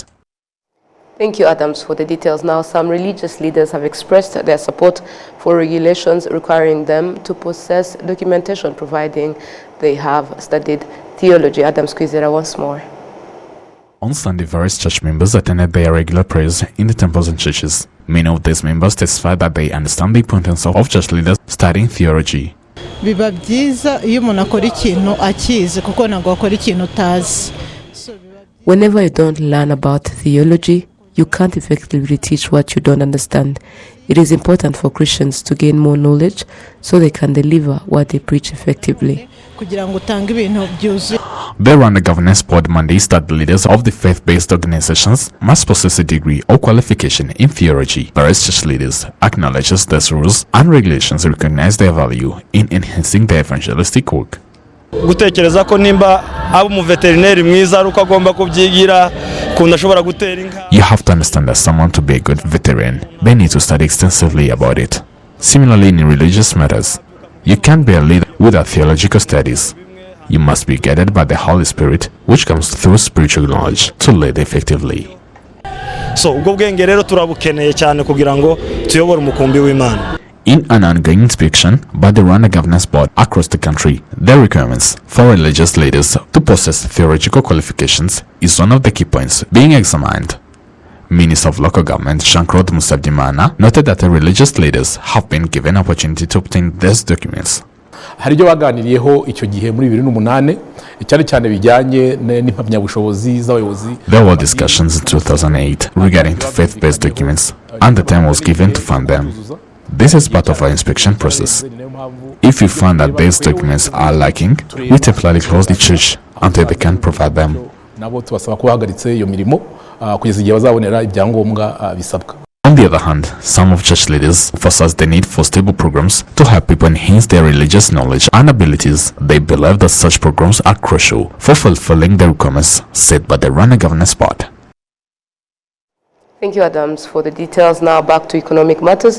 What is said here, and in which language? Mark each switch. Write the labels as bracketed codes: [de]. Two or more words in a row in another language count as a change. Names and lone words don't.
[en] Thank you, Adams, for the details. Now, some religious leaders have expressed their support for regulations requiring them to possess documentation, providing they have studied theology. Adam Skizera once more. On Sunday, various church members attended their regular prayers in the temples and churches. Many of these members testified that they understand the importance of church leaders studying theology. [rw] biba byiza iyo umuntu akora ikintu akizi kuko ntabwo akora ikintu utazi. [en] Whenever you don't learn about theology, you can't effectively teach what you don't understand. It is important for Christians to gain more knowledge so they can deliver what they preach effectively. The Rwanda Governance Board mandates that the leaders of the faith-based organizations must possess a degree or qualification in theology, whereas church leaders acknowledges these rules and regulations recognize their value in enhancing their evangelistic work. [rw] gutekereza ko nimba aba umuveterineri mwiza ari uko agomba kubyigira kundi ashobora gutera inka. [en] You have to understand that someone to be a good veteran, they need to study extensively about it. Similarly, in religious matters, you can't be a leader without theological studies. You must be guided by the Holy Spirit, which comes through spiritual knowledge, to lead effectively. [rw] So ubwo bwenge rero turabukeneye cyane kugira ngo tuyobore umukumbi w'Imana. [en] In an ongoing inspection by the Rwanda Governance Board across the country, the requirements for religious leaders to possess theological qualifications is one of the key points being examined. Minister of Local Government Jean-Claude Musabyimana noted that the religious leaders have been given opportunity to obtain these documents. [rw] hari ibyo baganiriyeho icyo gihe muri 2008 cyane cyane bijyanye n'impamyabushobozi z'abayobozi. [en] There were discussions in 2008 regarding to faith-based documents, and the time was given to fund them. This is part of our inspection process. If we find that these documents are lacking, we temporarily close the church until they can provide them. [rw] nabo tubasaba kuhagaritse iyo mirimo kugeza igihe bazabonera ibyangombwa bisabwa. [en] On the other hand, some of church leaders emphasize the need for stable programs to help people enhance their religious knowledge and abilities. They believe that such programs are crucial for fulfilling the requirements set by the Rwanda Governance Board. Thank you, Adams, for the details. Now back to economic matters.